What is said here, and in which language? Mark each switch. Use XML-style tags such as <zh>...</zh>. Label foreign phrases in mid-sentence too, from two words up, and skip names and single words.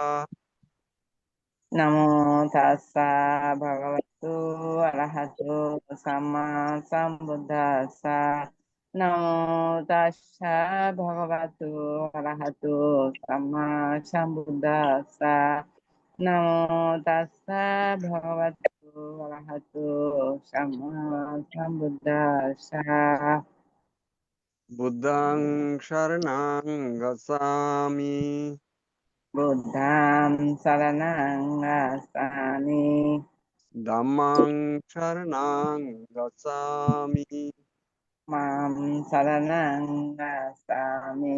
<pi>নমো তাস্সা ভগবতো অরহতো সাম্মা সম্বুদ্ধস্সা নমো তাস্সা ভগবতো অরহতো সাম্মা সম্বুদ্ধস্সা নমো তাস্সা ভগবতো অরহতো সাম্মা সম্বুদ্ধস্সা বুদ্ধং শরণং গচ্ছামি বুদ্ধাং শরণং গচ্ছামি Dhammang Sharanang Gacchami. Mam saranang gacchami.</pi>